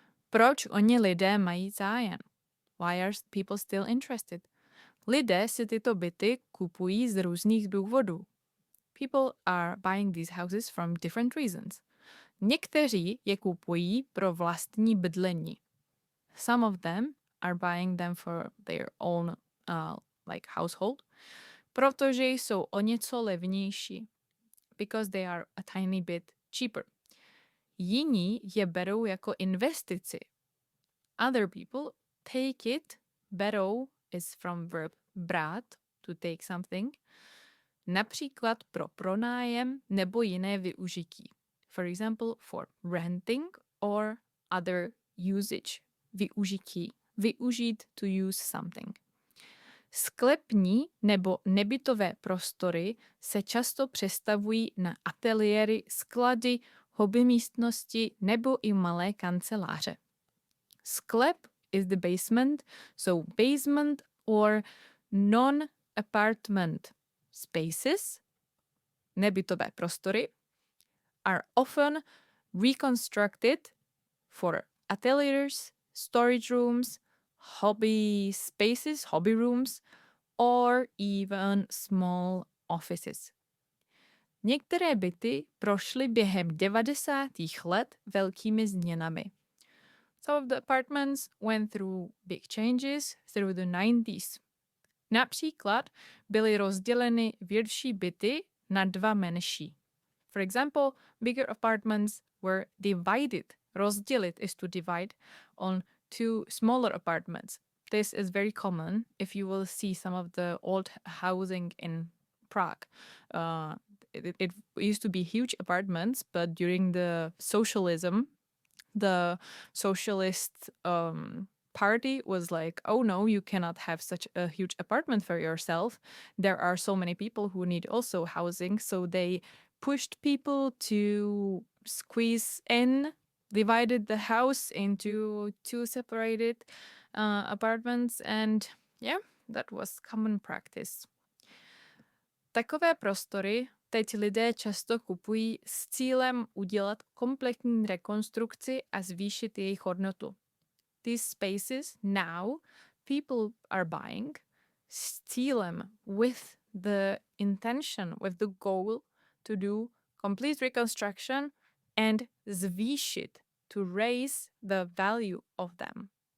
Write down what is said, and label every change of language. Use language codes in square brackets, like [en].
[cs] Proč oni lidé mají zájem? [en] Why are people still interested? [cs] Lidé si tyto byty kupují z různých důvodů. [en] People are buying these houses from different reasons. [cs] Někteří je kupují pro vlastní bydlení. [en] Some of them are buying them for their own like household, [cs] protože jsou o něco levnější. [en] Because they are a tiny bit cheaper. [cs] Jiní je berou jako investici. [en] Other people take it, berou is from verb brát, to take something, [cs] například pro pronájem nebo jiné využití. [en] For example, for renting or other usage. Využití. Využít to use something. [cs] Sklepní nebo nebytové prostory se často přestavují na ateliéry, sklady, hobby místnosti nebo i malé kanceláře. [en] Sklep is the basement, so basement or non-apartment spaces, [cs] nebytové prostory, [en] are often reconstructed for ateliers, storage rooms, hobby spaces, hobby rooms, or even small offices. [cs] Některé byty prošly během 90. let velkými změnami. [en] Some of the apartments went through big changes through the 90s. [cs] Například byly rozděleny větší byty na dva menší. [en] For example, bigger apartments were divided. Rozdělit is to divide on two smaller apartments. This is very common if you will see some of the old housing in Prague. It used to be huge apartments, but during the socialism, the socialist party was like, oh no, you cannot have such a huge apartment for yourself. There are so many people who need also housing, so they pushed people to squeeze in, divided the house into two separated apartments, and yeah, that was common practice. [cs] Takové prostory teď lidé často kupují s cílem udělat kompletní rekonstrukci a zvýšit jejich hodnotu. [en] These spaces now people are buying [cs] s cílem, [en] with the intention, with the goal to do complete reconstruction and zvýšit, to raise the value of them.